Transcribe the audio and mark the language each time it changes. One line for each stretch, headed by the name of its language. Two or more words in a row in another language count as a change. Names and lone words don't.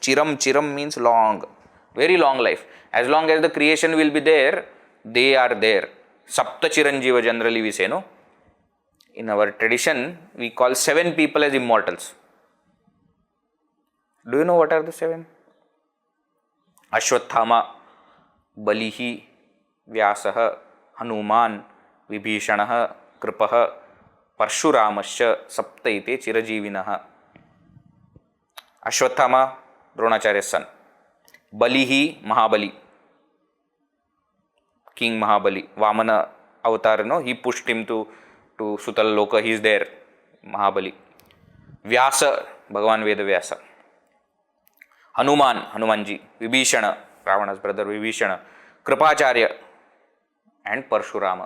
English: Chiram means long. Very long life. As long as the creation will be there, they are there.
Sanskrit: सप्त चिरञ्जीव
English: generally we say, no? In our tradition, we call 7 people as immortals. Do you know what are the 7?
Sanskrit: अश्वत्थामा, बलिः, व्यासः, हनुमान्, विभीषणः, कृपः, परशुरामश्च, सप्तैते, चिरजीविनः.
English: Ashwathama, Dronacharya's son. Balihi, Mahabali. King Mahabali. Vamana avatar, no? He pushed him to Sutala Loka. He is there. Mahabali. Vyasa, Bhagavan Veda Vyasa. Hanumanji, Vibhishana, Ravana's brother Vibhishana, Kripacharya, and Parshurama.